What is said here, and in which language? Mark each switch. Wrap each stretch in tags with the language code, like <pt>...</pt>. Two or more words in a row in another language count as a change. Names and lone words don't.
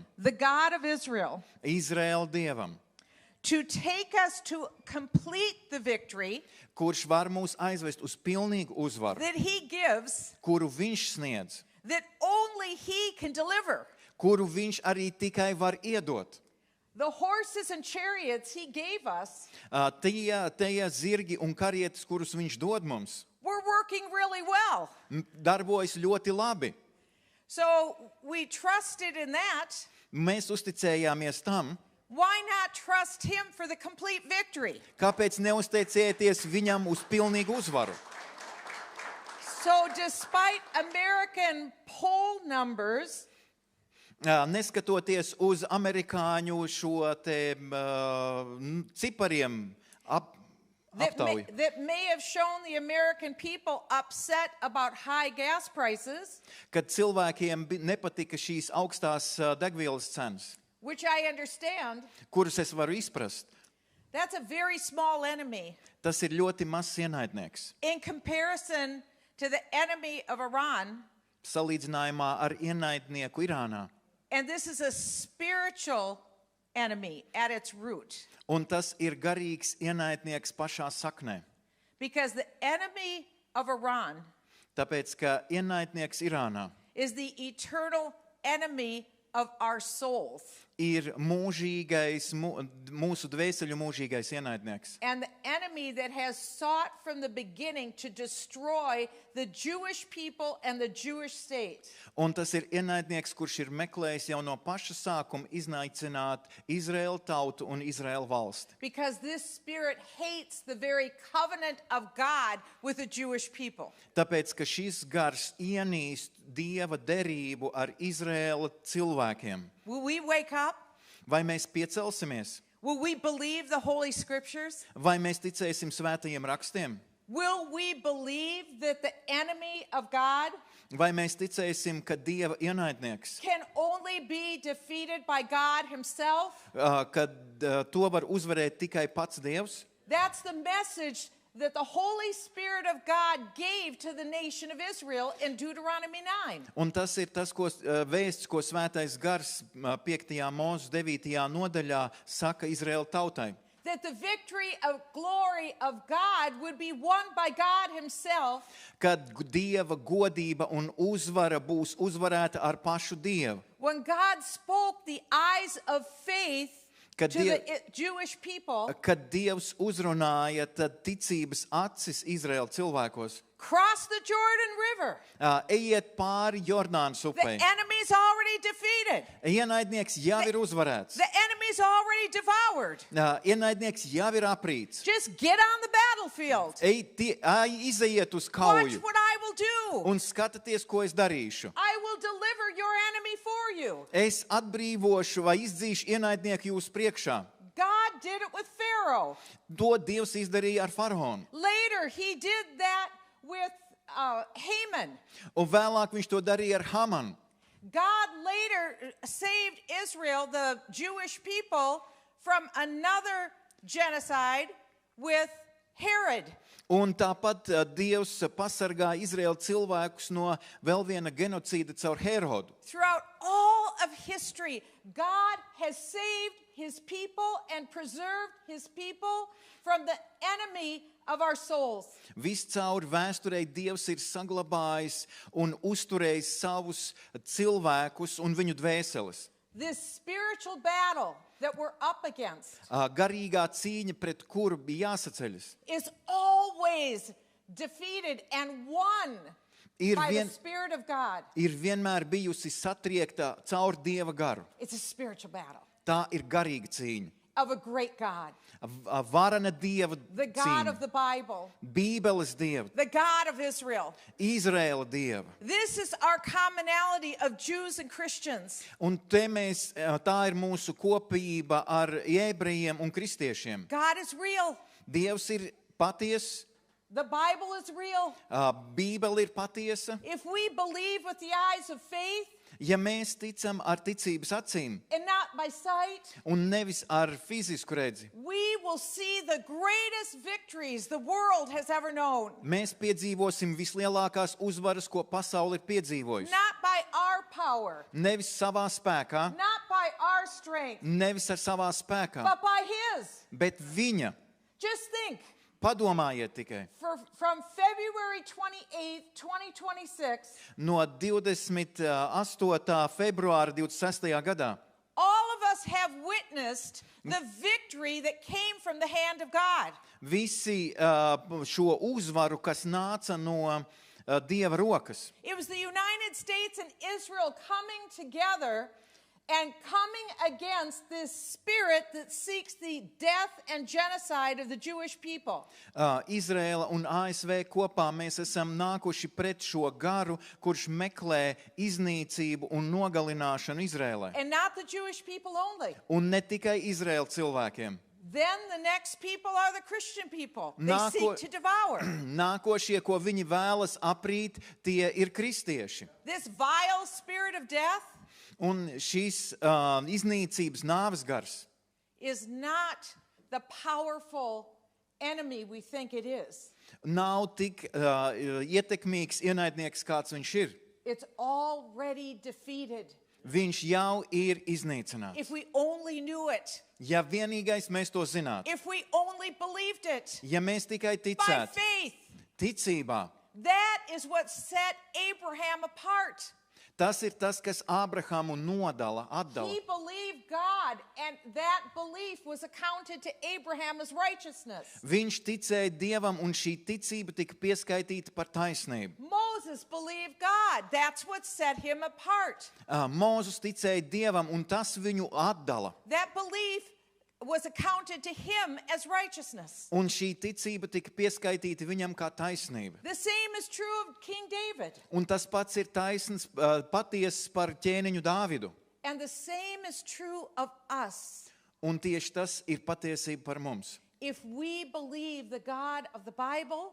<en>the God of Israel,</en> <lv>Izraēla Dievam,</lv> <en>to take us to complete the victory</en> <lv>kurš var mūs aizvest uz pilnīgu uzvaru,</lv> <en>that he gives,</en> <lv>kuru viņš sniedz,</lv> <en>that only he can deliver.</en> <lv>kuru viņš arī tikai var iedot.</lv> <en>The horses and chariots he gave us</en> <lv>Tie zirgi un karietes, kurus viņš dod mums,</lv> <en>were working really well.</en> <lv>darbojas ļoti labi.</lv> <en>So we trusted in that.</en> <lv>Mēs uzticējāmies tam.</lv> <en>Why not trust him for the complete victory?</en> <lv>Kāpēc neuzteicieties viņam uz pilnīgu uzvaru?</lv> <en>So despite American poll numbers,</en> <lv>Neskatoties uz amerikāņu šo te cipariem aptauju,</lv> <en>that may have shown the American people upset about high gas prices,</en> <lv>kad cilvēkiem nepatika šīs augstās degvielas cenas,</lv> <en>which I understand,</en> <lv>kuras es varu izprast,</lv> <en>that's a very small enemy</en> <lv>tas ir ļoti mazs ienaidnieks</lv> <en>in comparison to the enemy of Iran.</en> <lv>salīdzinājumā ar ienaidnieku Irānā.</lv> <en>And this is a spiritual enemy at its root.</en> <lv>Un tas ir garīgs ienaidnieks pašā saknē.</lv> <en>Because the enemy of Iran</en> <lv>Tāpēc, ka ienaidnieks Irānā</lv> <en>is the eternal enemy of our souls.</en> <lv>ir mūžīgais, mūsu dvēseļu mūžīgais ienaidnieks.</lv> <en>And the enemy that has sought from the beginning to destroy the Jewish people and the Jewish state.</en> <lv>Un tas ir ienaidnieks, kurš ir meklējis jau no paša sākuma iznaicināt Izraēlu tautu un Izraēlu valsti.</lv> <en>Because this spirit hates the very covenant of God with the Jewish people.</en> <lv>Tāpēc, ka šis gars ienīst Dieva derību ar Izraēla cilvēkiem.</lv> <en>Will we wake up?</en> <lv>Vai mēs piecelsimies?</lv> <en>Will we believe the Holy Scriptures?</en> <lv>Vai mēs ticēsim svētajiem rakstiem?</lv> <en>Will we believe that the enemy of God</en> <lv>Vai mēs ticēsim, ka Dieva ienaidnieks,</lv> <en>can only be defeated by God himself?</en> <lv>kad to var uzvarēt tikai pats Dievs?</lv> <en>That's the message that the Holy Spirit of God gave to the nation of Israel in Deuteronomy 9.</en> <lv>Un tas ir tas, vēsts, ko svētais gars 5. Mūzes 9. nodaļā saka Izraēla tautai.</lv> <en>That the victory of glory of God would be won by God himself.</en> <lv>Kad Dieva godība un uzvara būs uzvarēta ar pašu Dievu.</lv> <en>When God spoke the eyes of faith</en> <lv>Kad</lv> <en>to the Jewish people,</en> <lv>Kad Dievs uzrunāja, tad ticības acis Izraēla cilvēkos.</lv> <en>cross the Jordan River.</en> <lv>Ejiet pāri Jordānas</lv> <en>The</en> <lv>upei.</lv> <en>enemy's already defeated.</en> <lv>Ienaidnieks jau ir uzvarēts.</lv> <en>The enemy's already devoured.</en> <lv>Ienaidnieks jau ir aprīts.</lv> <en>Just get on the battlefield.</en> <lv>Izejiet uz</lv> <en>Watch</en> <lv>kauju</lv> <en>what I will do.</en> <lv>un skatieties, ko es darīšu.</lv> <en>I will deliver your enemy for you.</en> <lv>Es atbrīvošu vai izdzīšu ienaidnieku jūsu priekšā.</lv> <en>God Pharaoh.</en> <lv>To Dievs izdarīja ar faraonu.</lv> <en>Later, he did that with Haman.</en> <lv>Un vēlāk viņš to darīja ar Hamanu.</lv> <en>God later saved Israel, the Jewish people, from another genocide with Herod.</en> <lv>Un tāpat Dievs pasargāja Izraēlu cilvēkus no vēl viena genocīda caur Herodu.</lv> <en>Throughout all of history, God has saved his people and preserved his people from the enemy of our souls.</en> <lv>Viscaur vēsturei Dievs ir saglabājis un uzturējis savus cilvēkus un viņu dvēseles.</lv> <en>This spiritual battle that we're up against</en> <lv>Garīgā cīņa, pret kuru bija jāsaceļas,</lv> <en>is always defeated and won by the Spirit of God.</en> <lv>ir vienmēr bijusi satriekta caur Dieva garu.</lv> <en>It's a spiritual battle</en> <lv>Tā ir garīga cīņa.</lv> <en>of a great God,</en> <lv>Varana Dieva</lv> <en>the God of</en> <lv>cīņa,</lv> <en>the Bible,</en> <lv>Bībeles Dieva,</lv> <en>the God of Israel.</en> <lv>Izraēla Dieva.</lv> <en>This is our commonality of Jews and Christians.</en> <lv>Un te mēs, tā ir mūsu kopība ar ebrejiem un kristiešiem.</lv> <en>God is real.</en> <lv>Dievs ir patiess,</lv> <en>The Bible is real.</en> <lv>Bībele ir patiesa.</lv> <en>If we believe with the eyes of faith</en> <lv>Ja mēs ticam ar ticības acīm</lv> <en>and not by sight,</en> <lv>un nevis ar fizisku redzi,</lv> <en>we will see the greatest victories the world has ever known.</en> <lv>mēs piedzīvosim vislielākās uzvaras, ko pasaule ir piedzīvojusi.</lv> <en>Not by our power,</en> <lv>Nevis savā spēkā,</lv> <en>not by our strength,</en> <lv>nevis ar savā spēkā,</lv> <en>but by His.</en> <lv>bet viņa.</lv> <en>Just think,</en> <lv>Padomājiet tikai.</lv> <en>from February 28th, 2026,</en> <lv>No 28. februāra 26. gadā</lv> <en>all of us have witnessed the victory that came from the hand of God.</en> <lv>visi šo uzvaru, kas nāca no Dieva rokas.</lv> <en>It was the United States and Israel coming together and coming against this spirit that seeks the death and genocide of the Jewish people.</en> <lv>Izraēla un ASV kopā mēs esam nākuši pret šo garu, kurš meklē iznīcību un nogalināšanu Izraēlai.</lv> <en>And not the Jewish people only.</en> <lv>Un ne tikai Izraēla cilvēkiem.</lv> <en>Then the next people are the Christian people. They</en> <lv>Nāko-</lv> <en>seek to devour.</en> <lv>Nākošie, ko viņi vēlas aprīt, tie ir kristieši.</lv> <en>This vile spirit of death</en> <lv>Un šīs iznīcības nāves gars</lv> <en>is not the powerful enemy we think it is.</en> <lv>nav tik ietekmīgs ienaidnieks, kāds viņš ir.</lv> <en>It's already defeated.</en> <lv>Viņš jau ir iznīcināts.</lv> <en>If we only knew it,</en> <lv>Ja vienīgais mēs to zinātu,</lv> <en>if we only believed it</en> <lv>ja mēs tikai</lv> <en>by</en> <lv>ticētu</lv> <en>faith,</en> <lv>ticībā,</lv> <en>that is what set Abraham apart.</en> <lv>tas ir tas, kas Ābrahamu atdala.</lv> <en>He believed God, and that belief was accounted to Abraham as righteousness.</en> <lv>Viņš ticēja Dievam, un šī ticība tika pieskaitīta par taisnību.</lv> <en>Moses believed God. That's what set him apart.</en> <lv>Mūzes ticēja Dievam, un tas viņu atdala.</lv> <en>That belief was accounted to him as righteousness.</en> <lv>Un šī ticība tika pieskaitīta viņam kā taisnība.</lv> <en>The same is true of King David.</en> <lv>Un tas pats ir taisns, patiesas par ķēniņu Dāvidu.</lv> <en>And the same is true of us.</en> <lv>Un tieši tas ir patiesība par mums.</lv> <en>If we believe the God of the Bible,</en>